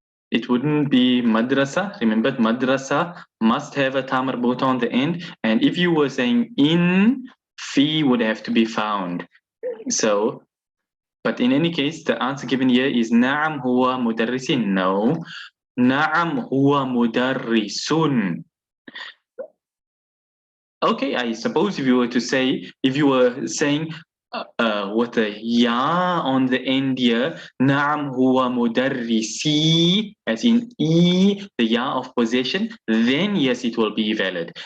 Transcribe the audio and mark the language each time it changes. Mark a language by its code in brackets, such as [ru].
[en] It wouldn't be madrasa. Remember, madrasa must have a tamar bota on the end. And if you were saying in fee would have to be found. So, but in any case, the answer given here is [ar] نعم هو مدرس. [en] No, [ar] نعم هو مدرس. [en] Okay, I suppose if you were saying with a ya on the end here, [ar] نعم هو مدرسي, [en] as in the ya of possession, then yes, it will be valid.